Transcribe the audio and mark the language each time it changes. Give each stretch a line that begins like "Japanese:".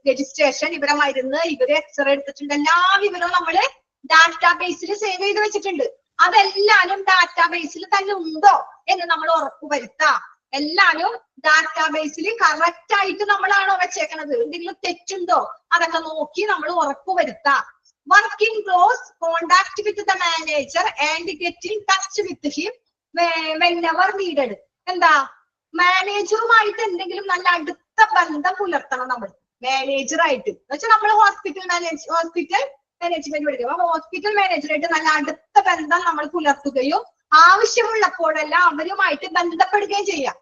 Malayalam: Registration, ഇവരെ മരുന്ന്, ഇവര് എക്സ്റേ എടുത്തിട്ടുണ്ട്, എല്ലാ വിവരവും നമ്മള് ഡാറ്റാബേസിൽ സേവ് ചെയ്ത് വെച്ചിട്ടുണ്ട്. അതെല്ലാരും ഡാറ്റാബേസിൽ തന്നെ ഉണ്ടോ എന്ന് നമ്മൾ ഉറപ്പുവരുത്താം. എല്ലാരും ഡാറ്റാബേസിൽ കറക്റ്റ് ആയിട്ട് നമ്മളാണോ വെച്ചേക്കണത്, എന്തെങ്കിലും തെറ്റുണ്ടോ അതൊക്കെ നോക്കി നമ്മൾ ഉറപ്പുവരുത്താം.
English: Work in close contact with the manager and get in touch with him whenever needed.
Malayalam: എന്താ, മാനേജറുമായിട്ട് എന്തെങ്കിലും നല്ല അടുത്ത ബന്ധം പുലർത്തണം നമ്മൾ. മാനേജറായിട്ട് എന്നുവെച്ചാൽ നമ്മൾ ഹോസ്പിറ്റൽ മാനേജ്മെന്റ് പഠിക്കും. അപ്പൊ ഹോസ്പിറ്റൽ മാനേജറായിട്ട് നല്ല അടുത്ത ബന്ധം നമ്മൾ പുലർത്തുകയും ആവശ്യമുള്ളപ്പോഴെല്ലാം അവരുമായിട്ട് ബന്ധപ്പെടുകയും ചെയ്യാം.